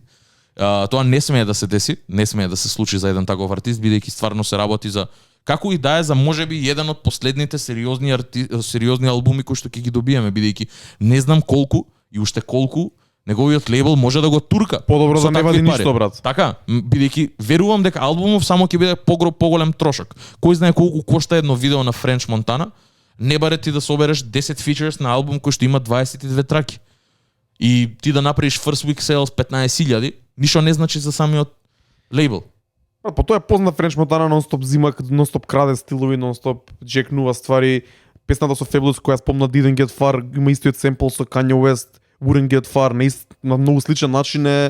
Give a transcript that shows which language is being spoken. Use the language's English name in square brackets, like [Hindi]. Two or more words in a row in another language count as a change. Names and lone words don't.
[Macedonian] Тоа не смее да се деси, не смее да се случи за еден таков артист, бидејќи стварно се работи за како и да е за можеби еден од последните сериозни албуми кои што ќе ги добиеме, бидејќи не знам колку и уште колку неговиот лейбл може да го турка. Подобро да не вади ништо, брат. Така, бидејќи верувам дека албумов само ќе биде поголем трошок. Кој знае колку кошта едно видео на Френч Монтана? Не баре ти да собереш 10 features на албум кој што има 22 траки. И ти да направиш [English] first week sales [Macedonian] 15,000, ништо не значи за самиот лейбл. Па тоа е познат Френч Монтана, нон-стоп зима, нон-стоп краде стилови, нон-стоп джекнува ствари. Песната со Fabulous која спомна Didn't Get Far, има истиот семпл со Kanye West. Wouldn't Get Far, на многу сличен начин е.